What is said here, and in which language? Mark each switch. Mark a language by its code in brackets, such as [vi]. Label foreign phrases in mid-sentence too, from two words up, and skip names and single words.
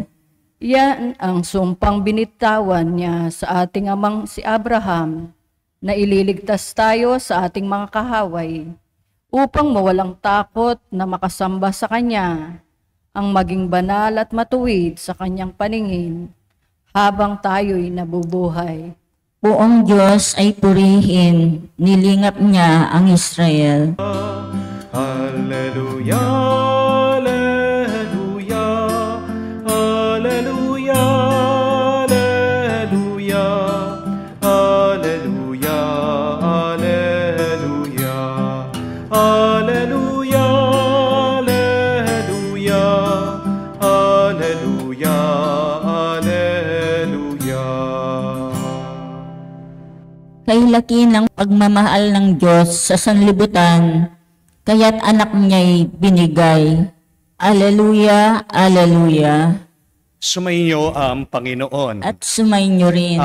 [tl] Iyan ang sumpang binitawan niya sa ating amang si Abraham, na ililigtas tayo sa ating mga kahaway, upang mawalang takot na makasamba sa Kanya, ang maging banal at matuwid sa Kanyang paningin, habang tayo'y nabubuhay. Poong Diyos ay purihin, nilingap niya ang Israel. [la] Alleluia, alleluia, alleluia, alleluia, alleluia, alleluia, alleluia, alleluia, alleluia, alleluia. [tl] Kay laki ng pagmamahal ng Diyos sa sanlibutan, kaya't anak niya'y binigay. [la] Alleluia, alleluia. [tl] Sumainyo ang Panginoon. At sumainyo rin.